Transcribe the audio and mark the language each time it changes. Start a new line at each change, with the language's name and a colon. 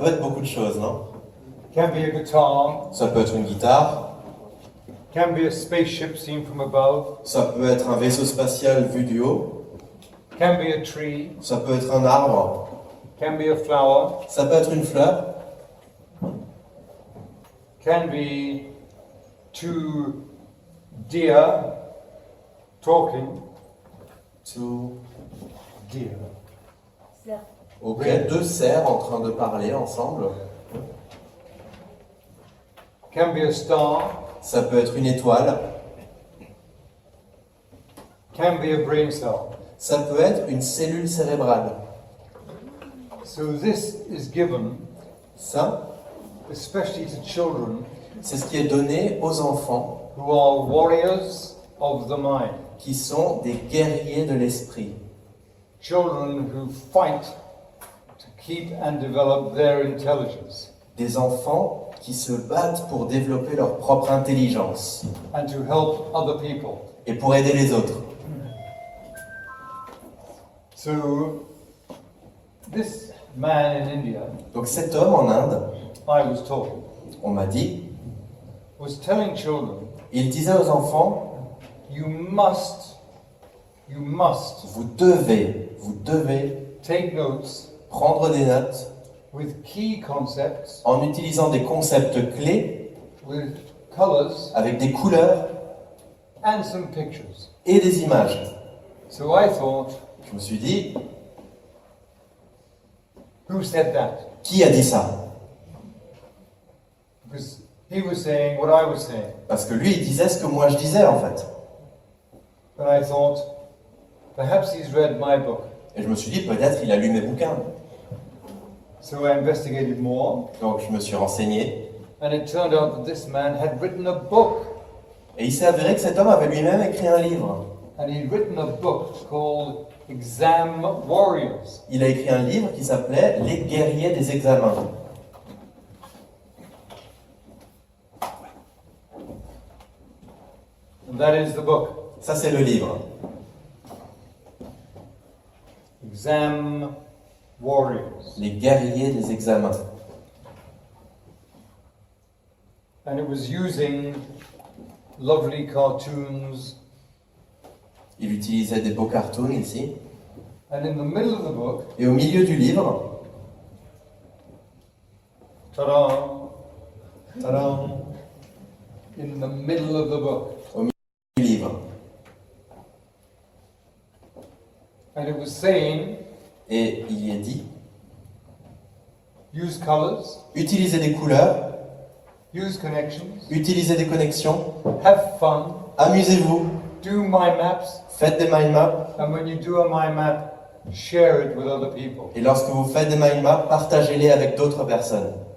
French: peut être beaucoup de choses, non?
English: Can be a guitar,
French: Ça peut être une guitare,
English: can be a spaceship seen from above,
French: ça peut être un vaisseau spatial vu du haut,
English: can be a tree,
French: ça peut être un arbre,
English: can be a flower,
French: ça peut être une fleur,
English: can be two deer talking.
French: tout.
English: Deer.
French: Ok, deux cerfs en train de parler ensemble.
English: Can be a star,
French: Ça peut être une étoile,
English: can be a brain cell.
French: ça peut être une cellule cérébrale.
English: So this is given,
French: Ça,
English: especially to children
French: c'est ce qui est donné aux enfants
English: who are warriors of the mind.
French: qui sont des guerriers de l'esprit.
English: Children who fight to keep and develop their intelligence
French: Des enfants qui se battent pour développer leur propre intelligence
English: and to help other people.
French: et pour aider les autres.
English: So this man in India,
French: Donc cet homme en Inde,
English: I was told,
French: on m'a dit,
English: was telling children,
French: il disait aux enfants,
English: you must
French: vous devez
English: take notes
French: prendre des notes
English: with key concepts,
French: en utilisant des concepts clés
English: with colors
French: avec des couleurs
English: and some pictures.
French: et des images.
English: So I thought,
French: Je me suis dit,
English: who said that?
French: qui a dit ça?
English: Because he was saying what I was saying.
French: Parce que lui, il disait ce que moi je disais en fait.
English: And I thought, perhaps he's read my book.
French: Et je me suis dit, peut-être il a lu mes bouquins.
English: So I investigated more,
French: Donc je me suis renseigné.
English: and it turned out that this man had written a book.
French: Et il s'est avéré que cet homme avait lui-même écrit un livre.
English: And he'd written a book called Exam Warriors.
French: Il a écrit un livre qui s'appelait Les guerriers des examens.
English: And that is the book.
French: Ça, c'est le livre.
English: Exam Warriors.
French: Les guerriers des examens.
English: And it was using lovely cartoons.
French: Il utilisait des beaux cartoons ici.
English: And in the middle of the book,
French: Et au milieu du livre, ta-da, tadam,
English: in the middle of the book,
French: du livre.
English: and it was saying,
French: Et il y est dit,
English: use colors,
French: utilisez des couleurs,
English: use connections,
French: utilisez des connexions,
English: have fun,
French: amusez-vous,
English: do mind maps,
French: faites des mind maps.
English: and when you do a mind map, share it with other people.
French: Et lorsque vous faites des mind maps, partagez-les avec d'autres personnes.